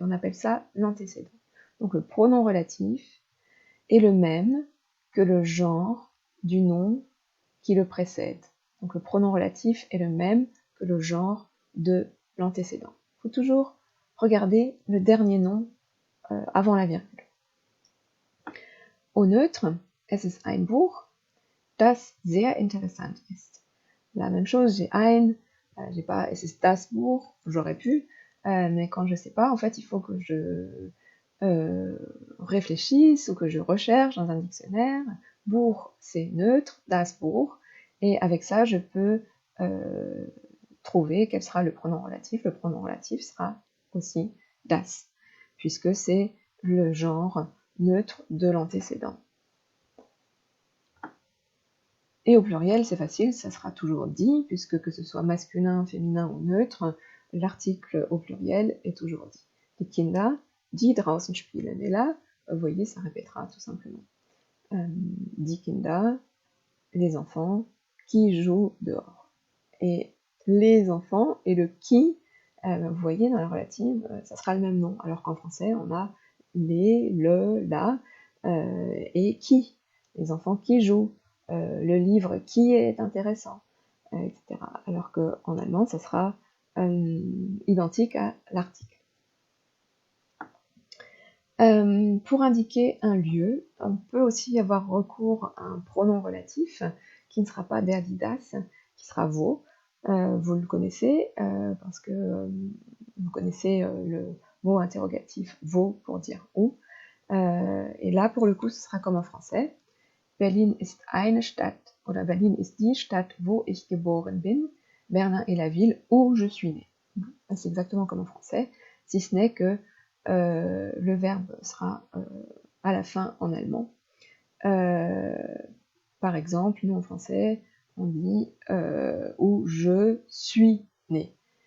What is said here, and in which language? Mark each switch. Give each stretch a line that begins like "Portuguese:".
French: On appelle ça l'antécédent. Donc le pronom relatif est le même que le genre du nom qui le précède. Donc le pronom relatif est le même que le genre de l'antécédent. Il faut toujours regarder le dernier nom avant la virgule. Au neutre,
German: es ist ein Buch, das sehr interessant ist.
French: La même chose, j'ai ein, j'ai pas
German: es ist das Buch,
French: j'aurais pu, mais quand je sais pas, en fait, il faut que je réfléchisse ou que je recherche dans un dictionnaire. Buch, c'est neutre, das Buch, et avec ça, je peux trouver quel sera le pronom relatif. Le pronom relatif sera aussi das, puisque c'est le genre neutre de l'antécédent. Et au pluriel, c'est facile, ça sera toujours dit, puisque que ce soit masculin, féminin ou neutre, l'article au pluriel est toujours dit.
German: Die Kinder, die draußen spielen.
French: Et là, vous voyez, ça répétera tout simplement. Die Kinder, les enfants qui jouent dehors. Et les enfants et le qui, vous voyez, dans la relative, ça sera le même nom, alors qu'en français, on a les, le, la, et qui. Les enfants qui jouent. Le livre qui est intéressant, etc. Alors qu'en allemand, ça sera identique à l'article. Pour indiquer un lieu, on peut aussi avoir recours à un pronom relatif qui ne sera pas der, die, das, qui sera wo. Vous le connaissez parce que vous connaissez le mot interrogatif wo pour dire où. Et là, pour le coup, ce sera comme en français.
German: Berlin ist eine Stadt, oder Berlin ist die Stadt, wo ich geboren bin.
French: Berlin est la ville où je suis né. C'est exactement comme en français, si ce n'est que le verbe sera à la fin en allemand. Par exemple, nous en français, on dit où je suis né.